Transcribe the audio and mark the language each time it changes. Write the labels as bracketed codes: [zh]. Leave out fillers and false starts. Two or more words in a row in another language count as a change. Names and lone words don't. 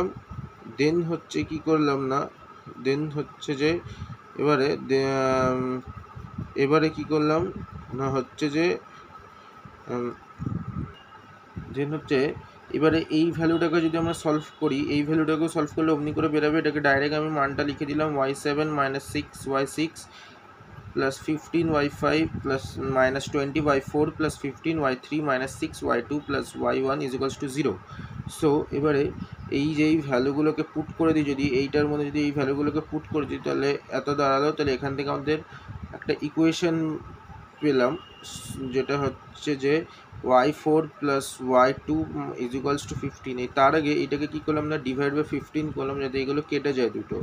[bn] দেন হচ্ছে কি করলাম না, দেন হচ্ছে যে এবারে কি করলাম না হচ্ছে যে দেন হচ্ছে এবারে এই ভ্যালুটাকে যদি আমরা সলভ করি, এই ভ্যালুটাকেও সলভ করলে অমনি করে বেরোবে, এটাকে ডাইরেক্ট আমি মানটা লিখে দিলাম [en] y7 -6 y6 plus 15 y5 plus -20 y4 plus 15 y3 -6 y2 plus y1 is equals to 0। [bn] সো এবারে এই যে এই ভ্যালুগুলোকে পুট করে দিই, যদি এইটার মধ্যে যদি এই ভ্যালুগুলোকে পুট করে দিই তাহলে এত দাঁড়ালো। তাহলে এখান থেকে আমাদের একটা ইকুয়েশন পেলাম, যেটা হচ্ছে যে [en] y4 plus y2 is equals to 15. [bn] এই তার আগে এটাকে কী করলাম না, [en] divide by 15 [bn] করলাম যাতে এগুলো কেটে যায় দুটো।